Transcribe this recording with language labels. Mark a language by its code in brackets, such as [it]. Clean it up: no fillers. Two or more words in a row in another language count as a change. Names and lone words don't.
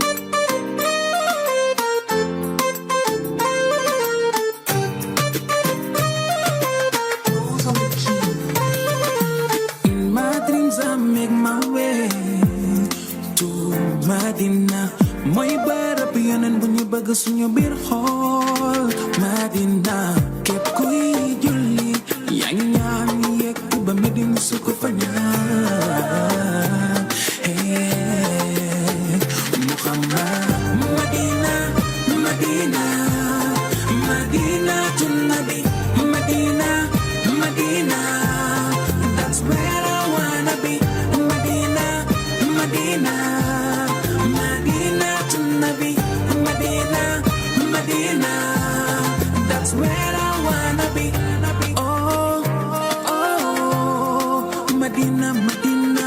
[wo] Madina mooy barab yeneen bu ñu bëgg suñu biir xool Madina képp kuy julli yaa ngi ñaan yegg ba Medina su ko fa [en] ñaan Muhammad Madina Madina Madina [wo] tun nabi [en] Madina Madina that's where I wanna be Madina Madina Medina, that's where I wanna be. Oh, oh, Medina, Medina.